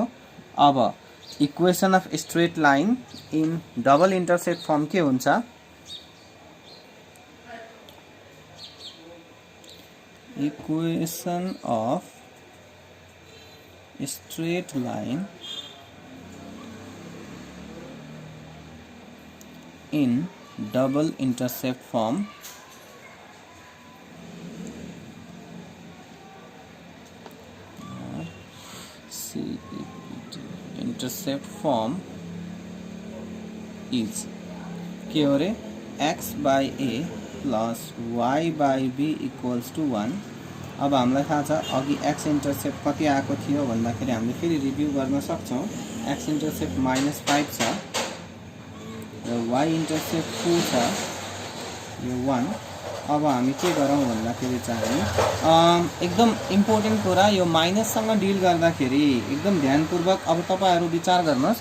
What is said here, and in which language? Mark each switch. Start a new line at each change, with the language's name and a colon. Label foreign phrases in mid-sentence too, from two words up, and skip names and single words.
English: अब equation of straight line in double intercept form
Nepali: के हुन्छ,
English: equation of straight line in double intercept form intercept form is
Nepali: के हो रे
English: x/a plus y/b equals to 1.
Nepali: अब हामीलाई थाहा छ अघि x इन्टरसेप्ट कति आएको थियो भन्दाखेरि हामीले फेरि रिभ्यू गर्न सक्छौं। x इन्टरसेप्ट -5 छ र y इन्टरसेप्ट 4 छ, यो 1। अब हामी के गरौँ भन्दाखेरि चाहिँ एकदम इम्पोर्टेन्ट कुरा, यो माइनससँग डिल गर्दाखेरि एकदम ध्यानपूर्वक अब तपाईहरु विचार गर्नुस्।